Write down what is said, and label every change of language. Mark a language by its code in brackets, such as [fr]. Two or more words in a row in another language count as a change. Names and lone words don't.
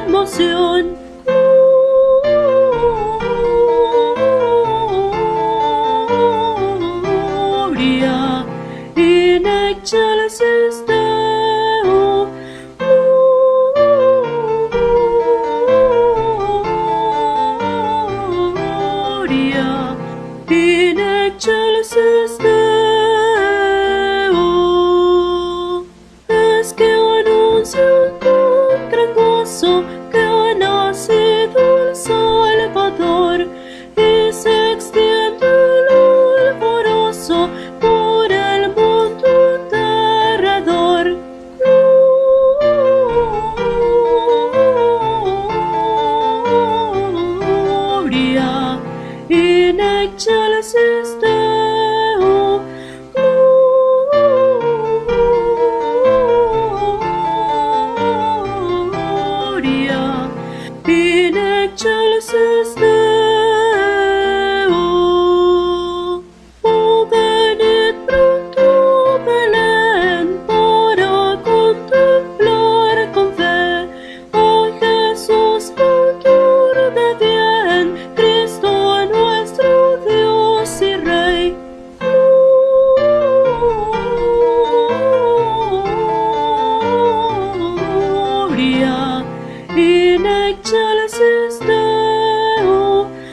[es] salvación. [la] Gloria in excelsis Deo. Gloria in excelsis Deo. [es] Es que anuncio con gran gozo que ha nacido el Salvador, y se extiende el alborozo por el mundo alrededor. [la] Gloria in excelsis Deo. Gloria in excelsis Deo. [es] Oh, venid pronto, Belén, para contemplar con fe a Jesús, autor de bien, Cristo nuestro Dios y Rey. [la] Gloria in excelsis Deo.